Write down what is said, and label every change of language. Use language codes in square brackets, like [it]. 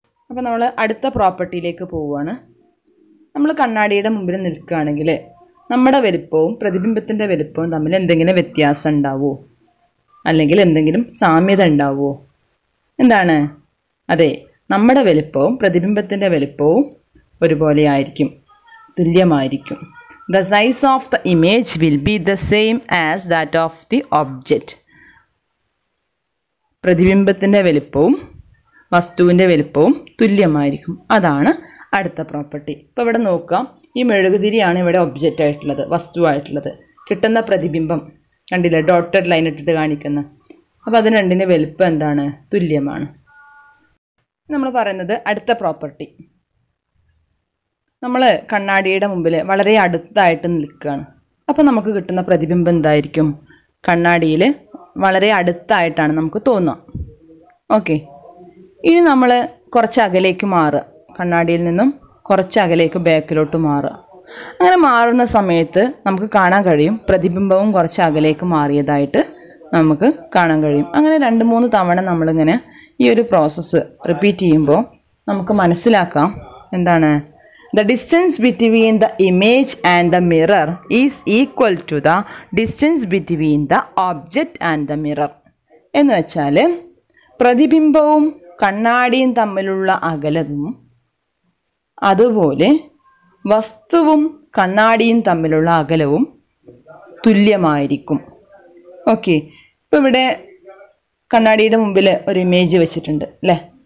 [ml] അപ്പോൾ നമ്മൾ അടുത്ത പ്രോപ്പർട്ടിയിലേക്ക് പോവുകയാണ്. നമ്മൾ കണ്ണാടിയുടെ മുമ്പിൽ നിൽക്കുകയാണെങ്കിൽ നമ്മുടെ വലിപ്പവും പ്രതിബിംബത്തിൻ്റെ വലിപ്പവും തമ്മിൽ എന്തെങ്കിലും വ്യത്യാസം ഉണ്ടാവുമോ, അല്ലെങ്കിൽ എന്തെങ്കിലും സാമ്യത ഉണ്ടാവുമോ? എന്താണ്? അതെ, നമ്മുടെ വലിപ്പവും പ്രതിബിംബത്തിൻ്റെ വലിപ്പവും ഒരുപോലെ ആയിരിക്കും, തുല്യമായിരിക്കും. [en] The size of the image will be the same as that of the object. [ml] പ്രതിബിംബത്തിൻ്റെ വലിപ്പവും വസ്തുവിൻ്റെ വലിപ്പവും തുല്യമായിരിക്കും. അതാണ് അടുത്ത പ്രോപ്പർട്ടി. ഇപ്പോൾ ഇവിടെ നോക്കാം, ഈ മെഴുകുതിരിയാണ് ഇവിടെ ഒബ്ജക്റ്റ് ആയിട്ടുള്ളത്, വസ്തുവായിട്ടുള്ളത്. കിട്ടുന്ന പ്രതിബിംബം കണ്ടില്ലേ, ഡോട്ടഡ് ലൈൻ ഇട്ടിട്ട് കാണിക്കുന്ന. അപ്പോൾ അതിന് രണ്ടിൻ്റെ വലിപ്പം എന്താണ്? തുല്യമാണ്. നമ്മൾ പറയുന്നത് അടുത്ത പ്രോപ്പർട്ടി. നമ്മൾ കണ്ണാടിയുടെ മുമ്പിൽ വളരെ അടുത്തായിട്ട് നിൽക്കുകയാണ്. അപ്പോൾ നമുക്ക് കിട്ടുന്ന പ്രതിബിംബം എന്തായിരിക്കും? കണ്ണാടിയിൽ വളരെ അടുത്തായിട്ടാണ് നമുക്ക് തോന്നുക. ഓക്കെ. ഇനി നമ്മൾ കുറച്ച് അകലേക്ക് മാറുക, കണ്ണാടിയിൽ നിന്നും കുറച്ച് അകലേക്ക് ബാക്കിലോട്ട് മാറുക. അങ്ങനെ മാറുന്ന സമയത്ത് നമുക്ക് കാണാൻ കഴിയും പ്രതിബിംബവും കുറച്ച് അകലേക്ക് മാറിയതായിട്ട് നമുക്ക് കാണാൻ കഴിയും. അങ്ങനെ 2-3 തവണ നമ്മളിങ്ങനെ ഈ ഒരു പ്രോസസ്സ് റിപ്പീറ്റ് ചെയ്യുമ്പോൾ നമുക്ക് മനസ്സിലാക്കാം എന്താണ്? [en] The distance between the image and the mirror is equal to the distance between the object and the mirror. [ml] എന്ന് വെച്ചാൽ പ്രതിബിംബവും കണ്ണാടിയും തമ്മിലുള്ള അകലവും അതുപോലെ വസ്തുവും കണ്ണാടിയും തമ്മിലുള്ള അകലവും തുല്യമായിരിക്കും. ഓക്കെ. ഇപ്പോൾ ഇവിടെ കണ്ണാടിയുടെ മുമ്പിൽ ഒരു ഇമേജ് വെച്ചിട്ടുണ്ട് അല്ലേ.